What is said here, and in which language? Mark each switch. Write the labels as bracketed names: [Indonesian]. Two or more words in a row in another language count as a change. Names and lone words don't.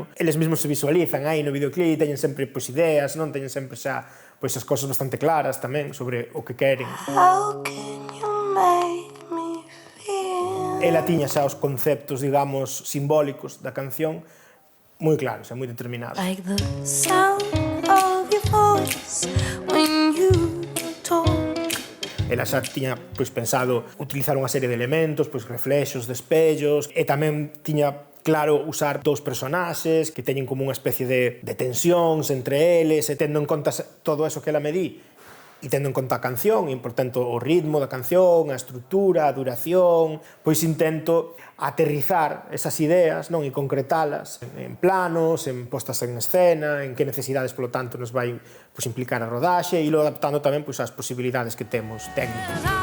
[Galician] Eles mesmos se visualizan aí no videoclip, teñen sempre pois, ideas, non teñen sempre xa pois, as cosas bastante claras tamén sobre o que queren. Ela tiña xa os conceptos, digamos, simbólicos da canción moi claros e moi determinados. [English] Like the sound of your voice when you talk. [Galician] Ela xa tiña pois, pensado utilizar unha serie de elementos, pois, reflexos, despellos, e tamén tiña claro usar dous personaxes que teñen como unha especie de tensións entre eles, e tendo en conta todo eso que ela me di, e tendo en conta a canción, e, por tanto, o ritmo da canción, a estrutura, a duración, pois intento aterrizar esas ideas, non, e concretalas en planos, en postas en escena, en que necesidades, polo tanto, nos vai pois, implicar a rodaxe, e lo adaptando tamén pois, ás posibilidades que temos técnicas.